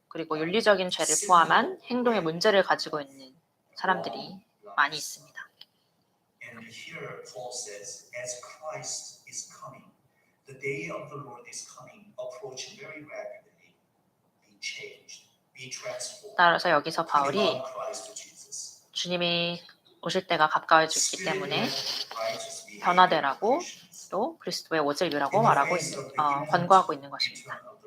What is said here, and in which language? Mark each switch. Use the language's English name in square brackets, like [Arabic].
[Korean] 그리고 윤리적인 죄를 포함한 행동의 문제를 가지고 있는 사람들이 많이 있습니다. [English] And here Paul says, as Christ is coming, the day of the Lord is coming, approaching very rapidly. Be changed, be transformed. [Korean] 따라서 여기서 바울이 [English] Putting on Christ Jesus. [Korean] 주님이 오실 때가 가까워졌기 때문에 변화되라고 또 그리스도의 옷을 입으라고 권고하고 있는 것입니다.